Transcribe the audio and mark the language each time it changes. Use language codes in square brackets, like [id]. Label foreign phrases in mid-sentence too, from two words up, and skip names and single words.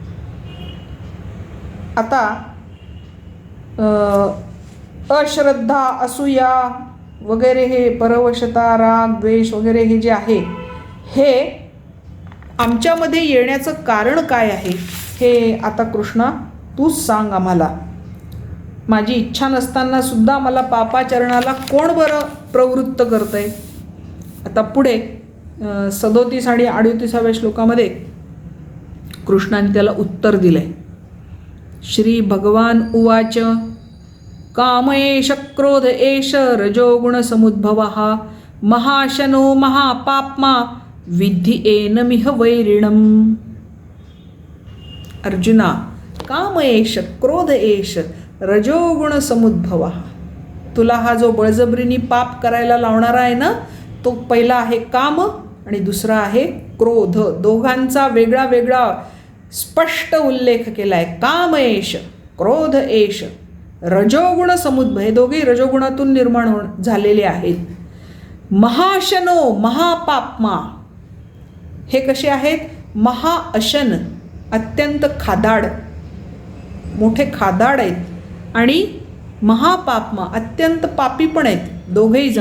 [mr] आता अश्रद्धा, असूया वगैरे, हे परवशता, राग, द्वेष वगैरे हे जे आहे, हे आमच्यामध्ये येण्याचं कारण काय आहे, हे आता कृष्णा तूच सांग आम्हाला. माझी इच्छा नसताना सुद्धा मला पापाचरणाला कोण बरं प्रवृत्त करतंय. आता पुढे 37 आणि 38व्या श्लोकामध्ये कृष्णाने त्याला उत्तर दिलंय. [sa] श्री भगवान उवाच काम एष क्रोध एष रजोगुण समुद्भवः महाशनो महापाप्मा विद्धि एनमिह वैरिणम्. अर्जुना, काम एष क्रोध एष रजोगुण समुद्भवः, [mr] तुला हा जो बळजबरीने पाप करायला लावणारा आहे ना, तो पहिला आहे काम आणि दुसरा आहे क्रोध. दोघांचा वेगळा वेगळा स्पष्ट उल्लेख केला आहे. [sa] काम एष, क्रोध एष, रजोगुण समुद्भव, [mr] हे दोघे रजोगुणातून निर्माण झालेले आहेत. [sa] महाशनो महापाप्मा, [mr] हे कसे आहेत? महाअशन, अत्यंत खादाड, मोठे खादाड आहेत. आणि महापापमा, अत्यंत पापी पण आहेत दोघेही जण.